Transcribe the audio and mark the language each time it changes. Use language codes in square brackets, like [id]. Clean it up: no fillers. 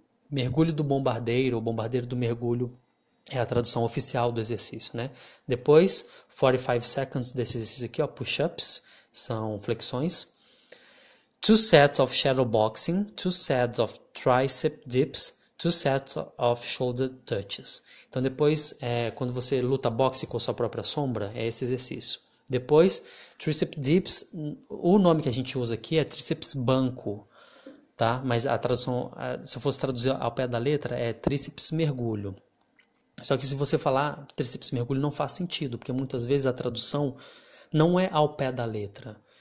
[pt] Mergulho do bombardeiro, ou bombardeiro do mergulho, é a tradução oficial do exercício, né? Depois, [en] 45 seconds [pt] desse exercício aqui, ó, push-ups, são flexões. [en] 2 sets of shadow boxing, 2 sets of tricep dips, 2 sets of shoulder touches. [pt] Então depois, quando você luta boxe com a sua própria sombra, é esse exercício. Depois, tricep dips, o nome que a gente usa aqui é tríceps banco, tá? Mas a tradução, se eu fosse traduzir ao pé da letra, é tríceps mergulho. Só que se você falar tríceps mergulho não faz sentido, porque muitas vezes a tradução não é ao pé da letra.